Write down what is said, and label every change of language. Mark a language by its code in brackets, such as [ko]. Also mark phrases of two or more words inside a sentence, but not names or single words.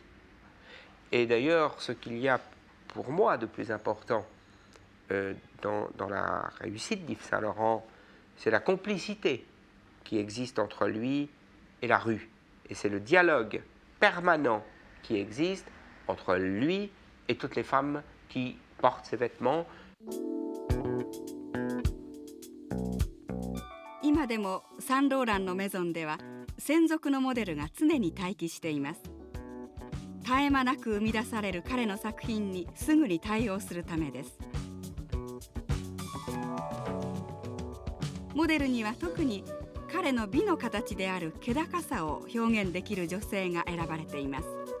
[fr] Et d'ailleurs, ce qu'il y a pour moi de plus important dans la réussite d'Yves Saint-Laurent, c'est la complicité qui existe entre lui et la rue. Et c'est le dialogue permanent qui existe entre lui et toutes les femmes qui portent ses vêtements. [ja] 今でもサンローランのメゾンでは専属のモデルが常に待機しています。絶え間なく生み出される彼の作品にすぐに対応するためです。モデルには特に彼の美の形である気高さを表現できる女性が選ばれています。